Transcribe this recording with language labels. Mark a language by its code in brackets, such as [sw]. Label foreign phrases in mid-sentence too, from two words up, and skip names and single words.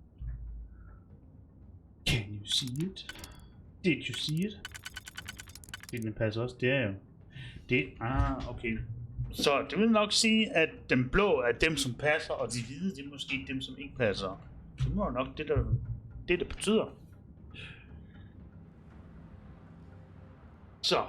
[en] Can you see it? Did you see it? [da] Den passer også, det er jo. Det, okay. Så det vil nok sige, at den blå er dem, som passer, og de hvide, det er måske dem, som ikke passer. Det må nok det betyder. Så.